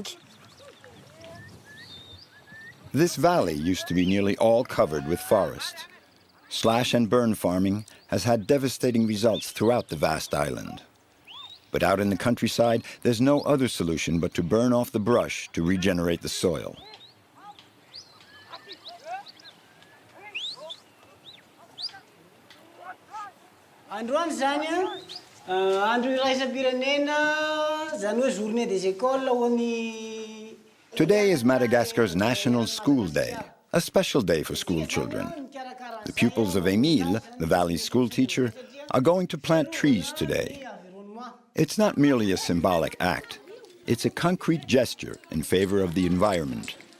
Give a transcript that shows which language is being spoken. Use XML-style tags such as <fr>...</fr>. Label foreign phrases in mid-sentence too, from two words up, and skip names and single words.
<en>This valley used to be nearly all covered with forest. Slash and burn farming has had devastating results throughout the vast island. But out in the countryside, there's no other solution but to burn off the brush to regenerate the soil.</en> <mg>Androany zany andro iraisam-pirenena zany hoe</mg> <fr>journée des écoles</fr> <mg>ho an'ny.</mg> <en>Today is Madagascar's National School Day, a special day for school children. The pupils of Emile, the valley's school teacher, are going to plant trees today. It's not merely a symbolic act. It's a concrete gesture in favor of the environment.</en>